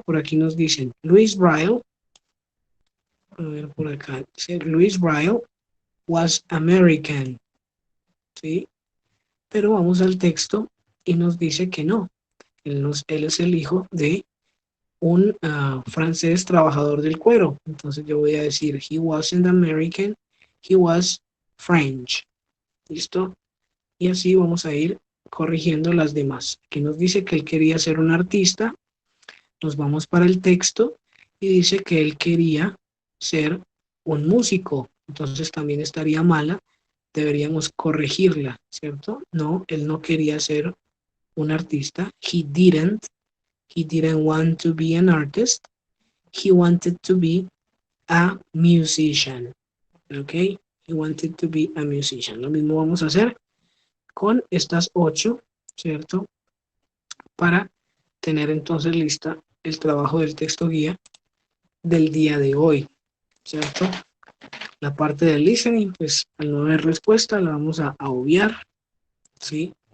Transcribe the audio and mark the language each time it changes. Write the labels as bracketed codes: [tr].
[es] Por aquí nos dicen, Louis Braille, a ver por acá, dice, [en] Louis Braille was American, [es] ¿sí? Pero vamos al texto y nos dice que no. Él es el hijo de un francés trabajador del cuero. Entonces yo voy a decir, [en] he wasn't American, he was French. [es] ¿Listo? Y así vamos a ir corrigiendo las demás. Aquí nos dice que él quería ser un artista. Nos vamos para el texto y dice que él quería ser un músico. Entonces también estaría mala. Deberíamos corregirla, ¿cierto? No, él no quería ser un artista. [en] He didn't want to be an artist. He wanted to be a musician. ¿Ok? He wanted to be a musician. [es] Lo mismo vamos a hacer con estas 8, ¿cierto? Para tener entonces lista el trabajo del texto guía del día de hoy, ¿cierto? La parte del listening, pues al no haber respuesta la vamos a obviar, ¿sí?